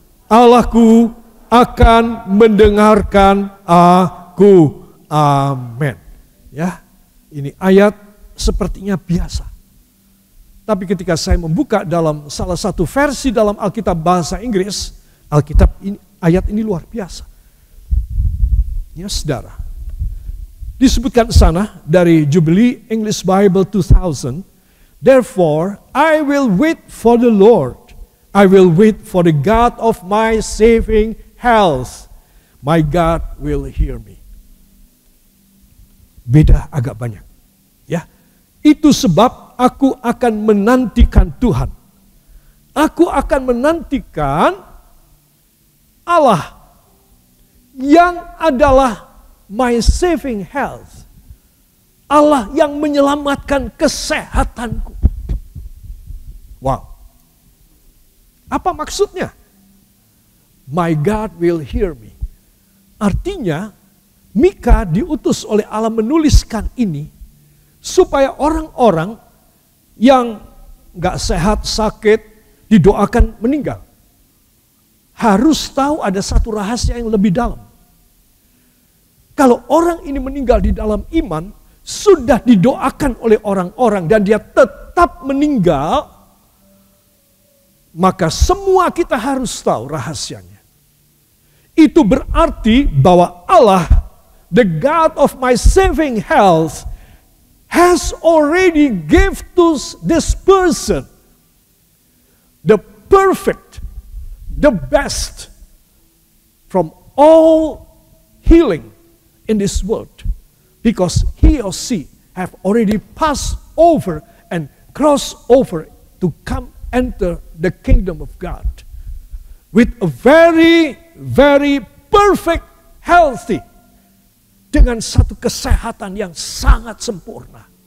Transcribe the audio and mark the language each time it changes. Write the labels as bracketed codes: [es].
[id] Allahku akan mendengarkan aku. Amin. Ya, ini ayat sepertinya biasa. Tapi ketika saya membuka dalam salah satu versi dalam Alkitab bahasa Inggris, ayat ini luar biasa. Ya saudara, disebutkan sana dari [en] Jubilee English Bible 2000, therefore I will wait for the Lord, I will wait for the God of my saving health, my God will hear me. [id] Beda agak banyak. Ya, itu sebab aku akan menantikan Tuhan. Aku akan menantikan Allah yang adalah [en] my saving health. [id] Allah yang menyelamatkan kesehatanku. Wow. Apa maksudnya? [en] My God will hear me. [id] Artinya, Mika diutus oleh Allah menuliskan ini supaya orang-orang yang gak sehat, sakit, didoakan meninggal. Harus tahu ada satu rahasia yang lebih dalam. Kalau orang ini meninggal di dalam iman, sudah didoakan oleh orang-orang dan dia tetap meninggal, maka semua kita harus tahu rahasianya. Itu berarti bahwa Allah, [en] the God of my saving health, has already gave to this person the perfect, the best from all healing in this world, because he or she have already passed over and crossed over to come enter the kingdom of God with a very, very perfect, healthy, [id] dengan satu kesehatan yang sangat sempurna.